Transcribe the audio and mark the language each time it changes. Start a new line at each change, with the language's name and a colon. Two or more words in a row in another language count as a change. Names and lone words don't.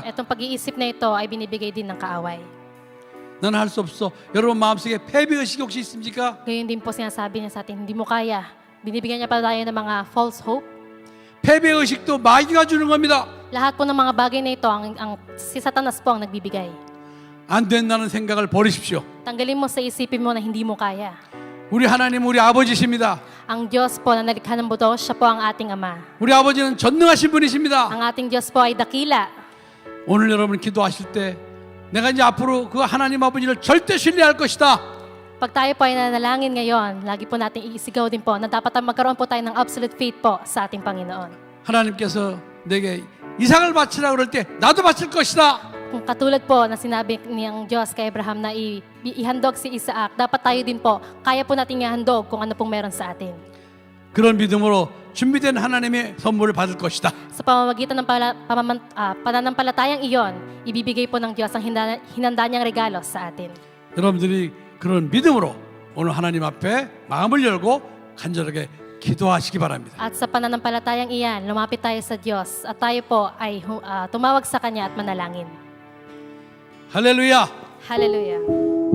Filipino: Itong pag-iisip na ito ay binibigay din ng kaaway.
Korean: 나는 할 수 없어. 여러분 마음속에 패배의식이 혹시 있습니까?
Filipino: Gayon din po sinasabi niya sa atin, hindi mo kaya. Binibigyan niya pa tayo ng mga
English: false hope.
Korean: 패배의식도 마귀가 주는 겁니다.
Filipino: Lahat po ng mga bagay na ito, si Satanas po ang nagbibigay.
Korean: 안 된다는 생각을 버리십시오.
Filipino: Tanggalin mo sa isipin mo na hindi mo kaya.
Korean: 우리 하나님 우리 아버지십니다.
Filipino: Ang Diyos po na nalikha ng buto, siya po ang ating Ama.
Korean: 우리 아버지는 전능하신 분이십니다.
Filipino: Ang ating Diyos po ay dakila.
Korean: 오늘 여러분 기도하실 때 내가 이제 앞으로 그 하나님 아버지를 절대 신뢰할 것이다.
Filipino: Pag tayo po ay nanalangin ngayon, lagi po natin iisigaw din po na dapat magkaroon po tayo ng
English: absolute faith
Filipino: po sa ating Panginoon.
Korean: 하나님께서 내게 이삭을 바치라 그럴 때 나도 바칠 것이다.
Filipino: Kung katulad po na sinabi niyang Diyos kay Abraham na ihandog si Isaac, dapat tayo din po, kaya po natin ihandog kung ano pong meron sa atin.
Korean: 그런 믿음으로 준비된 하나님의 선물을 받을 것이다.
Filipino: Sa pamamagitan ng pananampalatayang iyon, ibibigay po ng Diyos ang hinanda niyang regalo sa atin.
Korean: 여러분들이 그런 믿음으로 오늘 하나님 앞에 마음을 열고 간절하게 기도하시기 바랍니다.
Filipino: At sa pananampalatayang iyan, lumapit tayo sa Diyos at tayo po ay tumawag sa Kanya at manalangin.
Korean: 할렐루야.
Filipino: Hallelujah.